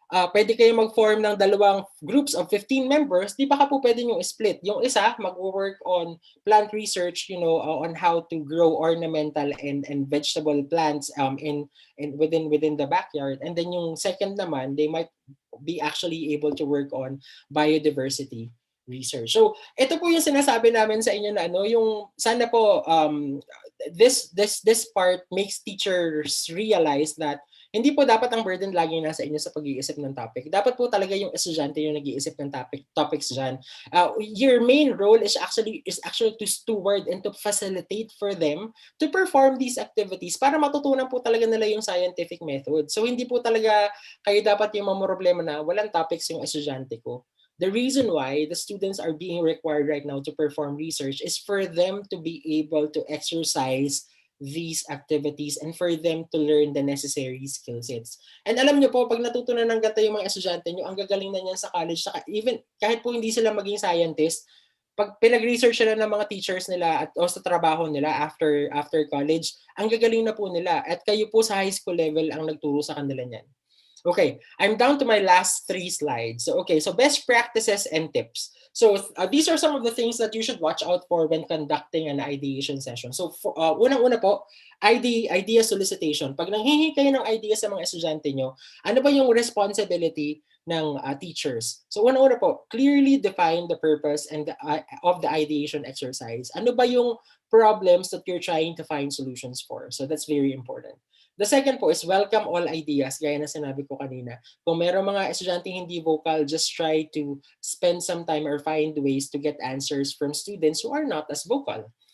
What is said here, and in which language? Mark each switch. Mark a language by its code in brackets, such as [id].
[tl] pwede kayo mag-form ng dalawang groups of 15 members, di baka po pwede nyo split. Yung isa, mag-work on plant research, [en] on how to grow ornamental and vegetable plants within the backyard. And then yung second naman, they might be actually able to work on biodiversity research. [tl] So, ito po yung sinasabi namin sa inyo na yung sana po [en] this part makes teachers realize that [tl] hindi po dapat ang burden laging nasa inyo sa pag-iisip ng topic. Dapat po talaga yung estudyante yung nag-iisip ng topics dyan. [en] Your main role is actually to steward and to facilitate for them to perform these activities [tl] para matutunan po talaga nila yung [en] scientific method. [tl] So hindi po talaga kayo dapat yung mamroblema na walang topics yung estudyante ko. [en] The reason why the students are being required right now to perform research is for them to be able to exercise these activities and for them to learn the necessary skill sets. [tl] And alam nyo po, pag natutunan ng ganito yung mga estudyante nyo, ang gagaling na niyan sa college, saka even kahit po hindi sila maging scientist, pag pinag-research sila ng mga teachers nila at o sa trabaho nila after college, ang gagaling na po nila. At kayo po sa high school level ang nagturo sa kanila niyan. [en] Okay, I'm down to my last 3 slides. So, best practices and tips. So these are some of the things that you should watch out for when conducting an ideation session. [tl] So unang-una po, idea solicitation. Pag nanghihingi kayo ng idea sa mga estudyante nyo, ano ba yung responsibility ng teachers? [en] So unang-una po, clearly define the purpose and of the ideation exercise. Ano ba yung problems that you're trying to find solutions for? So that's very important. The second po is welcome all ideas, [tl] gaya na sinabi ko kanina. Kung meron mga estudyante hindi vocal, [en] just try to spend some time or find ways to get answers from students who are not as vocal.